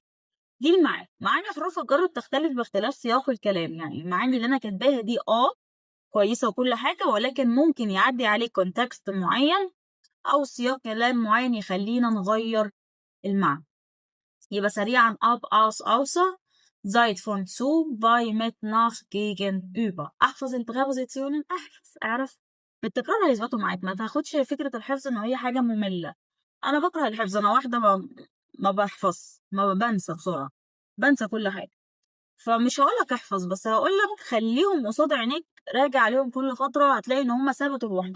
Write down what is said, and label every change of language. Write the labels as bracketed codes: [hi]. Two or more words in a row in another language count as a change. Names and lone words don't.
[ar] دي المعاني. معاني حروف الجر بتختلف باختلاف سياق الكلام، يعني المعاني اللي أنا كاتباها دي كويسة وكل حاجة، ولكن ممكن يعدي عليه كونتكست معين أو سياق كلام معين يخلينا نغير المعنى. يبقى سريعا [de] ab aus außer seit von zu bei mit nach gegenüber. [ar] أحفظ البريبوزيشنال، أعرف بالتكرار هيثبتوا معاك. ما تاخدش فكرة الحفظ إن هي حاجة مملة. أنا بكره الحفظ، أنا واحدة ما بحفظ، ما بنسى بسرعة، بنسى كل حاجة. فمش هقولك احفظ، بس هقولك خليهم قصاد عينيك، راجع عليهم كل فترة هتلاقي إن هما ثبتوا لوحدهم.